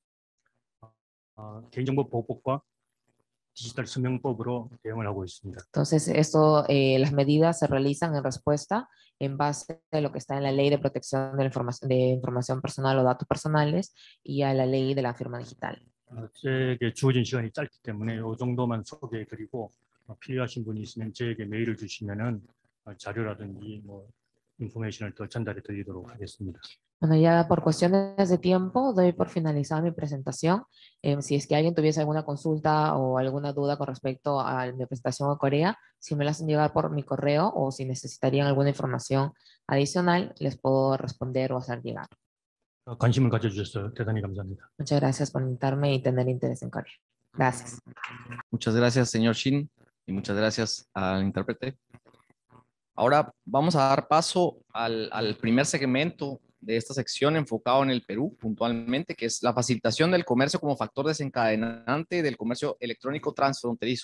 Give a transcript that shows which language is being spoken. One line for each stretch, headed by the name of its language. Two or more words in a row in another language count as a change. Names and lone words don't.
Korean: 개인정보보호법과 디지털 서명법으로 대응을 하고 있습니다.
Spanish: Entonces las medidas se realizan en respuesta en base a lo que está en la ley de protección de información personal o datos personales y a la ley de la firma digital.
Korean: 제게 주어진 시간이 짧기 때문에 이 정도만 소개해드리고 필요하신 분이 있으면 저에게 메일을 주시면은 자료라든지 뭐 인포메이션을 더 전달해 드리도록 하겠습니다.
Spanish: Bueno, ya por cuestiones de tiempo doy por finalizada mi presentación. Si es que alguien tuviese alguna consulta o alguna duda con respecto a mi presentación a Corea, si me la hacen llegar por mi correo o si necesitarían alguna información adicional, les puedo responder o hacer llegar.
Korean: 관심을 가져주셔서 대단히 감사합니다.
Spanish: Muchas gracias por invitarme y tener interés en Corea. Gracias. Muchas gracias, señor Shin, y muchas gracias al intérprete. Ahora vamos a dar paso al primer segmento de esta sección enfocado en el Perú puntualmente, que es la facilitación del comercio como factor desencadenante del comercio electrónico transfronterizo.